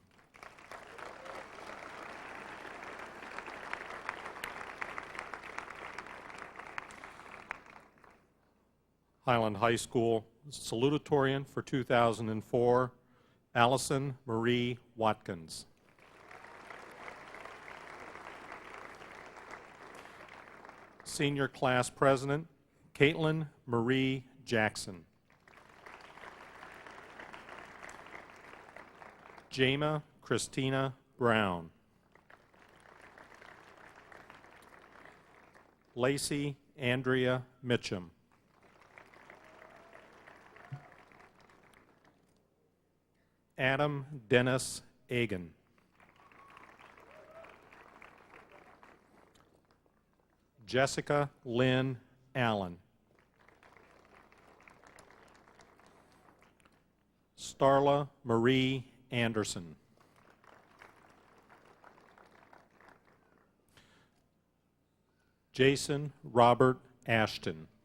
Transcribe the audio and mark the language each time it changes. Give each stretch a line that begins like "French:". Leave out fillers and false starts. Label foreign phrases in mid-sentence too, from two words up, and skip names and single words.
English: Highland High School salutatorian for 2004, Allison Marie Watkins. Senior Class President, Caitlin Marie Jackson. Jama Christina Brown. Lacey Andrea Mitchum. Adam Dennis Agan. Jessica Lynn Allen. Starla Marie Anderson. Jason Robert Ashton.